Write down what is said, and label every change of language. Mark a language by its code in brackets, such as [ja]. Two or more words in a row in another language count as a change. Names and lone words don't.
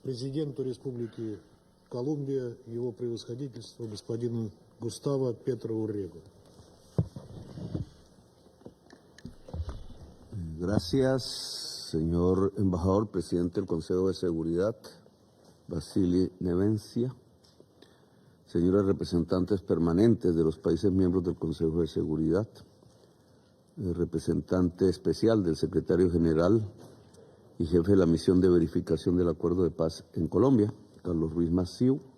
[ru] президенту Республики Колумбия, его превосходительству господину Густаво Петро Уррего. [es] Gracias, señor embajador, presidente del Consejo de Seguridad, Vasily Nevencia, señores representantes permanentes de los países miembros del Consejo de Seguridad, el representante especial del secretario general y jefe de la misión de verificación del Acuerdo de Paz en Colombia, Carlos Ruiz Massieu,